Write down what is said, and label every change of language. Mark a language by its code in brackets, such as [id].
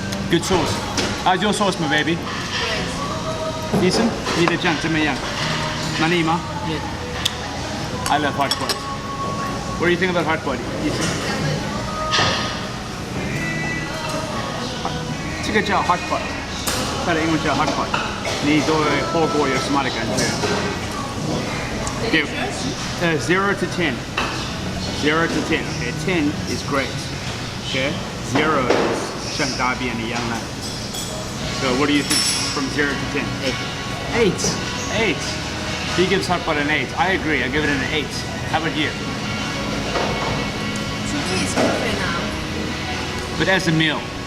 [en] Good sauce. How's your sauce, my baby? Decent? [zh] 你的酱怎么样？满意吗？ [en] I love hot pot. What do you think about hot pot? [zh] 这个叫 hot pot， 它的英文叫 hot pot。你对火锅有什么的感觉？对， [en] 0 to 10. 0 to 10. Okay, 10 is great. Okay, 0 is [zh] 像大便一样烂。 [en] So what do you think from 0 to 10? 8. 8. He gives hot pot an 8. I agree. I give it an 8. How about you? To me, it's perfect now. But as a meal?